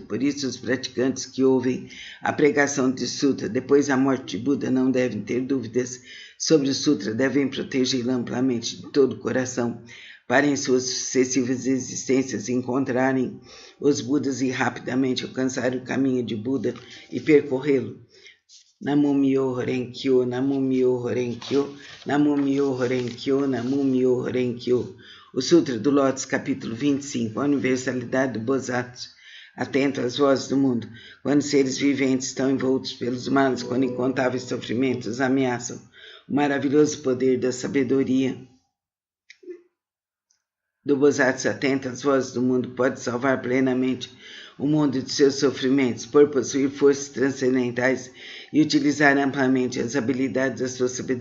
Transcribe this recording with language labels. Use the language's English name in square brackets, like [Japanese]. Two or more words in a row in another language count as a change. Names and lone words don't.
[Portuguese] Por isso, os praticantes que ouvem a pregação de sutra depois da morte de Buda não devem ter dúvidas sobre o sutra, devem protegê-lo amplamente de todo o coração, para em suas sucessivas existências encontrarem os Budas e rapidamente alcançarem o caminho de Buda e percorrê-lo. [Japanese] 南無妙法蓮華経、南無妙法蓮華経、南無妙法蓮華経、南無妙法蓮華経. [Portuguese] O Sutra do Lótus, capítulo 25, a universalidade do Bodhisattva. Atento às vozes do mundo, quando seres viventes estão envoltos pelos males, quando incontáveis sofrimentos ameaçam o maravilhoso poder da sabedoria do Bodhisattva, atento às vozes do mundo, pode salvar plenamente o mundo de seus sofrimentos, por possuir forças transcendentais e utilizar amplamente as habilidades da sua sabedoria.